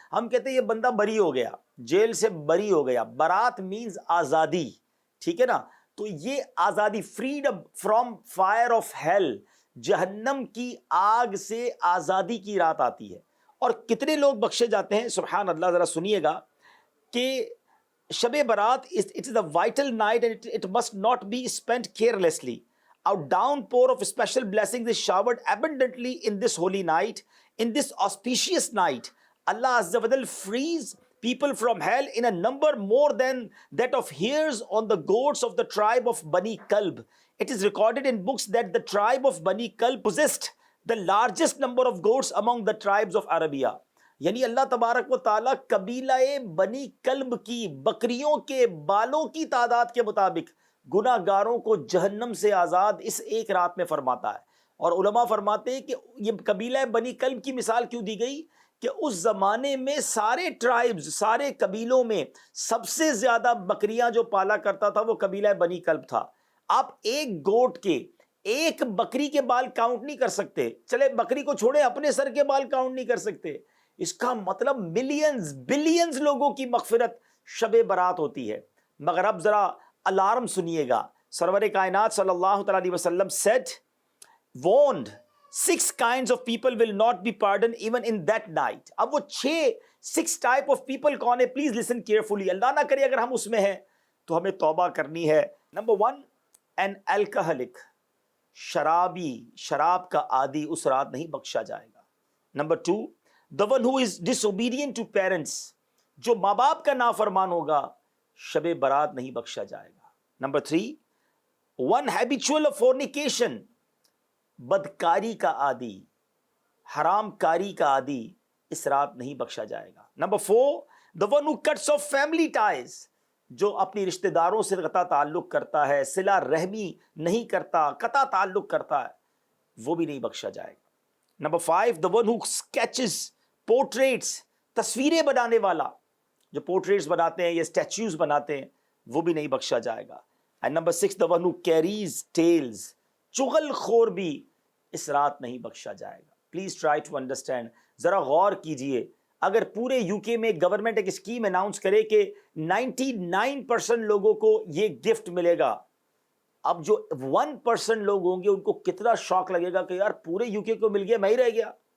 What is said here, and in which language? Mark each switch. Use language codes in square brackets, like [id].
[ur] ہم کہتے ہیں یہ بندہ بری ہو گیا, جیل سے بری ہو گیا. برات مینز آزادی, ٹھیک ہے نا. تو یہ آزادی, [en] freedom from fire of hell, [ur] جہنم کی آگ سے آزادی کی رات آتی ہے. اور کتنے لوگ بخشے جاتے ہیں, سبحان اللہ. ذرا سنیے گا کہ [en] Shab Barat it is a vital night and it must not be spent carelessly. our downpour of special blessings is showered abundantly in this holy night, in this auspicious night. Allah Azza wa Jal frees people from hell in a number more than that of hairs on the goats of the tribe of Bani Kalb. It is recorded in books that the tribe of Bani Kalb possessed the largest number of goats among the tribes of Arabia. [ur] یعنی اللہ تبارک و تعالیٰ قبیلہ بنی club کی بکریوں کے بالوں کی تعداد کے مطابق گناہ گاروں کو جہنم سے آزاد اس ایک رات میں فرماتا ہے. اور علماء فرماتے ہیں کہ یہ قبیلہ بنی کلب کی مثال کیوں دی گئی کہ اس زمانے میں سارے ٹرائبز، سارے قبیلوں میں سب سے زیادہ بکریاں جو پالا کرتا تھا وہ قبیلہ بنی کلب تھا. آپ ایک گوٹ کے، ایک بکری کے بال کاؤنٹ نہیں کر سکتے. چلے بکری کو چھوڑے، اپنے سر کے بال کاؤنٹ نہیں کر سکتے. اس کا مطلب ملینز بلینز لوگوں کی مغفرت شب برات ہوتی ہے. مگر اب ذرا الارم سنیے گا. سرور کائنات صلی اللہ تعالیٰ علیہ وسلم [en] said, warned, 6 kinds of people will not be pardoned even in that night. [ur] اب وہ 6 [en] type of people [ur] کون ہے؟ Please [en] listen carefully. [ur] اللہ نہ کرے اگر ہم اس میں ہیں تو ہمیں توبہ کرنی ہے. [en] Number 1, an alcoholic. [ur] شرابی، شراب کا عادی اس رات نہیں بخشا جائے گا. [en] Number 2, the one who is disobedient to parents. [ur] جو ماں باپ کا نافرمان ہوگا شب برات نہیں بخشا جائے گا. [en] Number 3, one habitual of fornication. [ur] بدکاری کا عادی، حرام کاری کا عادی اس رات نہیں بخشا جائے گا. [en] Number 4, the one who cuts off family ties. [ur] جو اپنی رشتہ داروں سے قطع تعلق کرتا ہے، صلہ رحمی نہیں کرتا، قطع تعلق کرتا ہے، وہ بھی نہیں بخشا جائے گا. [en] Number 5, the one who sketches portraits. [ur] تصویریں بنانے والا جو portraits بناتے ہیں یا statues بناتے ہیں وہ بھی نہیں بخشا جائے گا. [en] And number 6, the one who carries tales. [ur] چغل خور بھی اس رات نہیں بخشا جائے گا. [en] Please try to understand. [ur] ذرا غور کیجئے. اگر پورے یو کے میں گورنمنٹ ایک اسکیم اناؤنس کرے کہ 99% لوگوں کو یہ گفٹ ملے گا، اب جو 1% لوگ ہوں گے ان کو کتنا شوق لگے گا کہ یار پورے یو کے کو مل گیا، میں ہی رہ گیا.